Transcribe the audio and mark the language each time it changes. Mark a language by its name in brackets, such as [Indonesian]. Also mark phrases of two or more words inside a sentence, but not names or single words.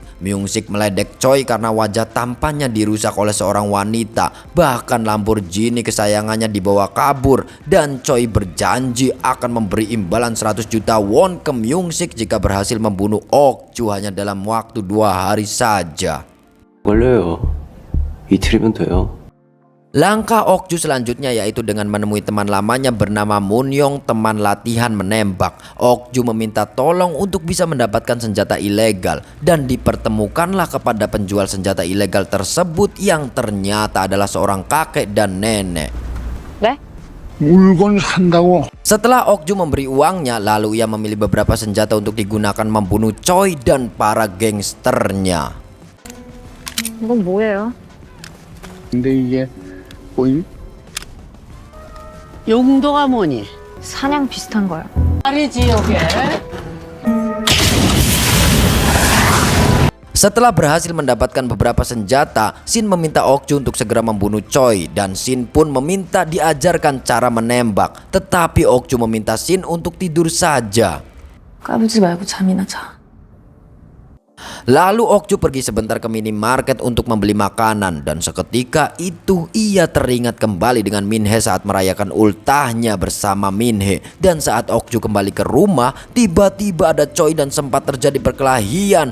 [Indonesian] Myung Sik meledek Choi karena wajah tampannya dirusak oleh seorang wanita. Bahkan Lamborghini kesayangannya dibawa kabur, dan Choi berjanji akan memberi imbalan 100 juta won ke Myung Sik jika berhasil membunuh Ok Ju hanya dalam waktu 2 hari saja. [Korean] 걸려요. 이틀이면 돼요. [Indonesian] Langkah Ok Ju selanjutnya yaitu dengan menemui teman lamanya bernama Moon Yong, teman latihan menembak. Ok Ju meminta tolong untuk bisa mendapatkan senjata ilegal, dan dipertemukanlah kepada penjual senjata ilegal tersebut yang ternyata adalah seorang kakek dan nenek. [Korean] 물건 산다고. [Indonesian] Setelah Ok Ju memberi uangnya, lalu ia memilih beberapa senjata untuk digunakan membunuh Choi dan para gangsternya. [Korean] 이건 뭐예요? 근데 이게 보임? 용도가 뭐니? 사냥 비슷한 거요. 말이지 요게. [Indonesian] Setelah berhasil mendapatkan beberapa senjata, Shin meminta Ok Ju untuk segera membunuh Choi, dan Shin pun meminta diajarkan cara menembak. Tetapi Ok Ju meminta Shin untuk tidur saja. [Korean] 까불지 말고 잠이나 자. [Indonesian] Lalu Ok Ju pergi sebentar ke minimarket untuk membeli makanan, dan seketika itu ia teringat kembali dengan Min Hee saat merayakan ultahnya bersama Min Hee. Dan saat Ok Ju kembali ke rumah, tiba-tiba ada Choi dan sempat terjadi perkelahian.